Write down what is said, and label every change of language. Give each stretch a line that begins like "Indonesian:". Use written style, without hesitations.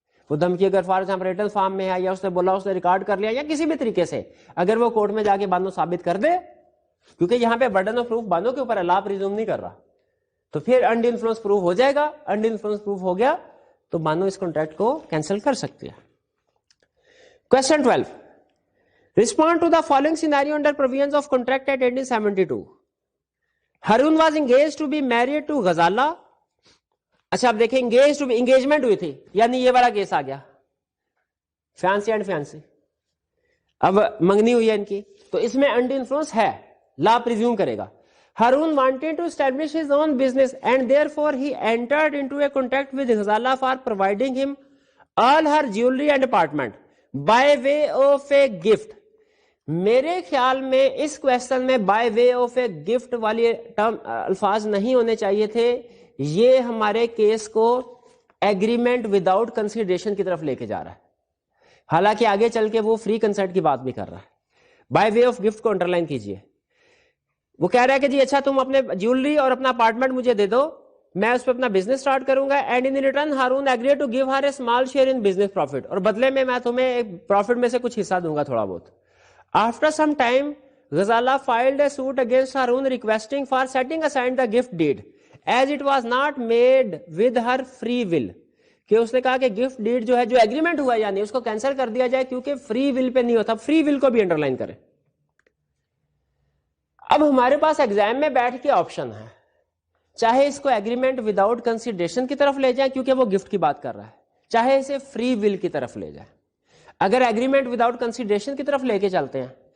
Urdu: وہ دھمکی اگر
English: for example written form
Urdu: میں ہے یا اس نے بولا، اس نے ریکارڈ کر لیا یا کسی بھی طریقے سے، اگر وہ کورٹ میں جا کے بانو ثابت کر دے، کیونکہ یہاں پہ برڈن آف پروف بانو کے اوپر ہے، لا پریزیوم نہیں کر رہا، تو پھر انڈی انفلوئنس پروف ہو جائے گا. انڈی انفلوئنس پروف ہو گیا تو بانو اس کانٹریکٹ کو کینسل کر سکتی ہے.
English: Question 12. Respond to the following scenario under provisions of contract at 1872. Harun was engaged to be married to Ghazala.
Urdu: اچھا اب دیکھیں انگیجمنٹ ہوئی تھی، یعنی یہ والا کیس آ گیا، فیانسی اینڈ فیانسی، اب منگنی ہوئی ہے ان کی، تو اس میں انڈی انفلوئنس ہے، لا پریزیوم کرے گا.
English: Harun wanted to establish his own business and therefore he entered into a contract with Ghazala for providing him all her jewelry and apartment by way of a gift.
Urdu: میرے خیال میں اس question میں
English: by way of a gift
Urdu: والی الفاظ نہیں ہونے چاہیے تھے. یہ ہمارے کیس کو ایگریمنٹ وداؤٹ کنسیڈریشن کی طرف لے کے جا رہا ہے، حالانکہ آگے چل کے وہ فری کنسرٹ کی بات بھی کر رہا ہے. بائی وے آف گفٹ کو انڈر لائن کیجیے. وہ کہہ رہا ہے کہ جی اچھا تم اپنے جیولری اور اپنا اپارٹمنٹ مجھے دے دو، میں اس پہ اپنا بزنس سٹارٹ کروں گا.
English: and in return Haroon agree to give her a small share in business profit,
Urdu: اور بدلے میں تمہیں ایک پروفٹ میں سے کچھ حصہ دوں گا تھوڑا بہت.
English: After some time, Ghazala filed a suit against Harun requesting for setting aside the gift deed as it was not made with her free will.
Urdu: کہ اس نے کہا کہ گفٹ ڈیڈ جو ہے، جو ایگریمنٹ ہوا یعنی اس کو کینسل کر دیا جائے کیونکہ فری ول پہ نہیں ہوتا. فری ول کو بھی انڈر لائن کریں. اب ہمارے پاس ایگزام میں بیٹھ کے آپشن ہے، چاہے اس کو ایگریمنٹ وداؤٹ کنسیڈریشن کی طرف لے جائیں کیونکہ وہ گفٹ کی بات کر رہا ہے، چاہے اسے فری ول کی طرف لے جائیں. اگر ایگریمنٹ وداؤٹ کنسیڈریشن کی طرف لے کے چلتے ہیں